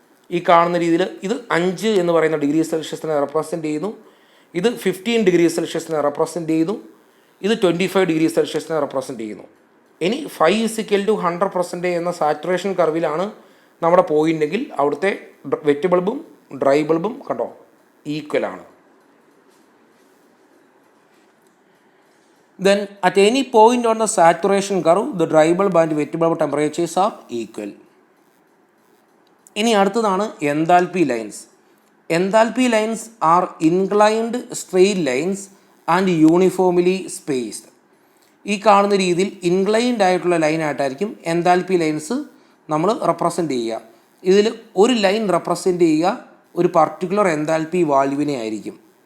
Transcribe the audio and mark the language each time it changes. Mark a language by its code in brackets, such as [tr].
[ml] ഈ കാണുന്ന രീതിയിൽ ഇത് 5 എന്ന് പറയുന്ന ഡിഗ്രി സെൽഷ്യസിനെ റെപ്രസെൻ്റ് ചെയ്യുന്നു, ഇത് 15 ഡിഗ്രി സെൽഷ്യസിനെ റെപ്രസെൻ്റ് ചെയ്യുന്നു, ഇത് 25 ഡിഗ്രി സെൽഷ്യസിനെ റെപ്രസെൻ്റ് ചെയ്യുന്നു. ഇനി 5 = 100% എന്ന സാച്ചുറേഷൻ കർവിലാണ് നമ്മുടെ പോയിൻ്റെങ്കിൽ അവിടുത്തെ വെറ്റ് ബൾബും ഡ്രൈ ബൾബും കണ്ടോ ഈക്വൽ ആണ്. [en] Then at any point on the saturation curve the dry bulb and wet bulb temperatures are equal. [ml] ഇനി അടുത്തതാണ് enthalpy lines. [en] Enthalpy lines are inclined straight lines and uniformly spaced. [ml] ഈ കാണുന്ന രീതിയിൽ inclined ആയിട്ടുള്ള ലൈനായിട്ടായിരിക്കും enthalpy lines നമ്മൾ represent ചെയ്യുക. ഇതിൽ ഒരു ലൈൻ റെപ്രസെൻ്റ് ചെയ്യുക ഒരു പർട്ടിക്കുലർ എൻതാൽപ്പി വാല്യൂവിനെ ആയിരിക്കും.